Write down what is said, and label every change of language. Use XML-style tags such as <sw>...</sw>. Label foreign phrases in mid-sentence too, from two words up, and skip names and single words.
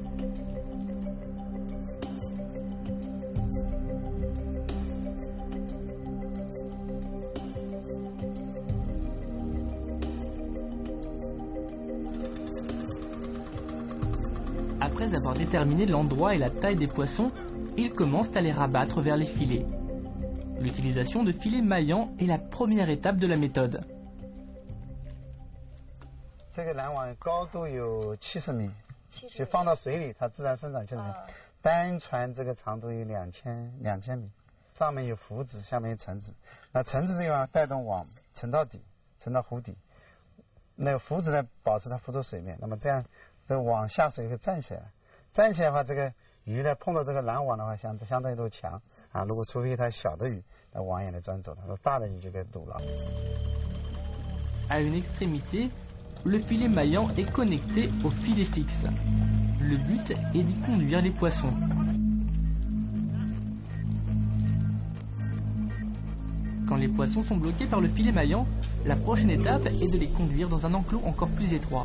<fr>Après avoir déterminé l'endroit et la taille des poissons, ils commencent à les rabattre vers les filets. L'utilisation de filets maillants est la première étape de la méthode.</fr> <zh>这个拦网高度有70米，就放到水里，它自然生长70米。单船这个长度有2000米，上面有浮子，下面有沉子。那沉子这个地方带动网沉到底，沉到湖底。那个浮子呢，保持它浮出水面。那么这样，这个网下水会站起来。站起来的话，这个鱼呢碰到这个拦网的话，相对都强啊。如果除非它小的鱼，那网也能钻走了；大的鱼就给堵了。</zh> <fr>À une extrémité, le filet maillant est connecté au filet fixe. Le but est d'y conduire les poissons. Quand les poissons sont bloqués par le filet maillant, la prochaine étape est de les conduire dans un enclos encore plus étroit.</fr>